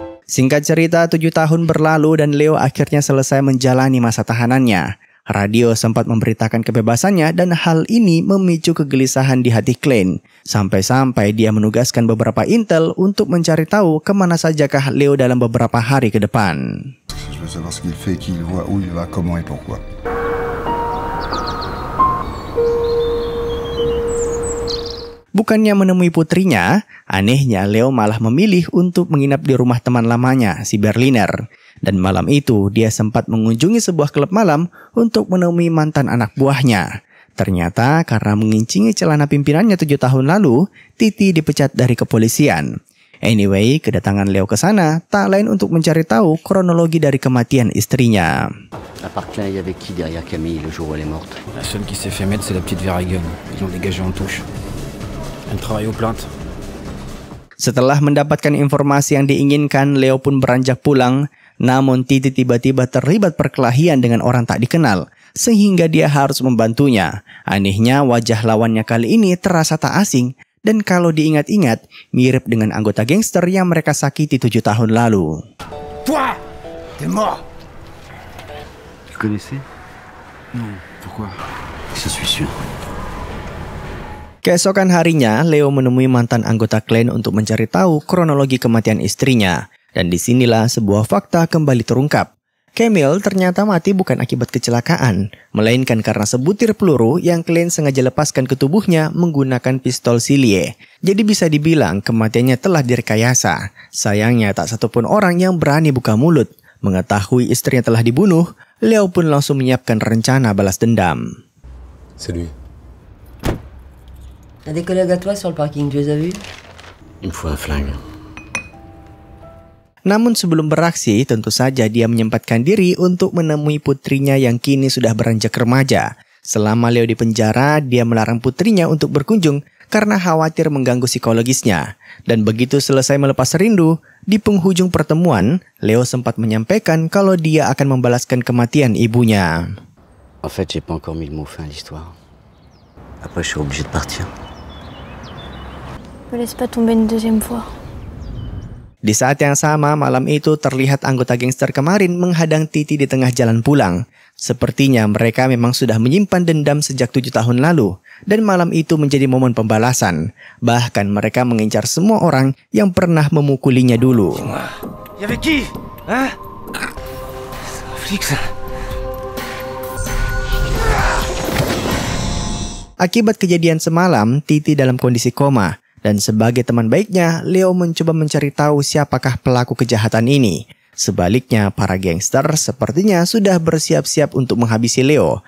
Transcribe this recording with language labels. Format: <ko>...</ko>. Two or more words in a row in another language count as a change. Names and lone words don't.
<id>Singkat cerita, 7 tahun berlalu dan Leo akhirnya selesai menjalani masa tahanannya. Radio sempat memberitakan kebebasannya dan hal ini memicu kegelisahan di hati Klein. Sampai-sampai dia menugaskan beberapa intel untuk mencari tahu kemana sajakah Leo dalam beberapa hari ke depan.</id> <fr>Je veux savoir ce qu'il fait, qui il voit, où il va, comment et pourquoi.</fr> <id>Bukannya menemui putrinya, anehnya Leo malah memilih untuk menginap di rumah teman lamanya, si Berliner. Dan malam itu dia sempat mengunjungi sebuah klub malam untuk menemui mantan anak buahnya. Ternyata karena mengincingi celana pimpinannya 7 tahun lalu, Titi dipecat dari kepolisian. Anyway, kedatangan Leo ke sana tak lain untuk mencari tahu kronologi dari kematian istrinya.</id> <fr>À part Klein, il y avait qui derrière Camille le jour où elle est morte? La seule qui s'est fait mettre, c'est la petite Verhaegen. Ils l'ont dégagée en touche. Elle travaille aux plaintes.</fr> <id>Setelah mendapatkan informasi yang diinginkan, Leo pun beranjak pulang. Namun Titi tiba-tiba terlibat perkelahian dengan orang tak dikenal, sehingga dia harus membantunya. Anehnya wajah lawannya kali ini terasa tak asing, dan kalau diingat-ingat, mirip dengan anggota gangster yang mereka sakiti 7 tahun lalu.</id> <fr>Toi, t'es mort. Tu connaissais? Non, pourquoi? Je suis sûr.</fr> <id>Keesokan harinya, Leo menemui mantan anggota Klein untuk mencari tahu kronologi kematian istrinya. Dan disinilah sebuah fakta kembali terungkap. Camille ternyata mati bukan akibat kecelakaan, melainkan karena sebutir peluru yang Klein sengaja lepaskan ke tubuhnya menggunakan pistol Silie. Jadi bisa dibilang kematiannya telah direkayasa. Sayangnya tak satupun orang yang berani buka mulut. Mengetahui istrinya telah dibunuh, Leo pun langsung menyiapkan rencana balas dendam.</id> <fr>C'est lui. T'as des collègues à toi sur le parking, tu les as vus? Il me faut un flingue.</fr> <id>Namun sebelum beraksi, tentu saja dia menyempatkan diri untuk menemui putrinya yang kini sudah beranjak remaja. Selama Leo di penjara, dia melarang putrinya untuk berkunjung karena khawatir mengganggu psikologisnya. Dan begitu selesai melepas rindu, di penghujung pertemuan, Leo sempat menyampaikan kalau dia akan membalaskan kematian ibunya.</id> <fr>En fait, j'ai pas encore mis le mot fin à l'histoire. Après, je suis obligé de partir. Me laisse pas tomber une deuxième fois.</fr> <id>Di saat yang sama, malam itu terlihat anggota gangster kemarin menghadang Titi di tengah jalan pulang. Sepertinya mereka memang sudah menyimpan dendam sejak 7 tahun lalu. Dan malam itu menjadi momen pembalasan. Bahkan mereka mengincar semua orang yang pernah memukulinya dulu.</id> <fr>Y'avait qui? Hein? Flic ça.</fr> <id>Akibat kejadian semalam, Titi dalam kondisi koma. Dan sebagai teman baiknya, Leo mencoba mencari tahu siapakah pelaku kejahatan ini. Sebaliknya, para gangster sepertinya sudah bersiap-siap untuk menghabisi Leo.</id>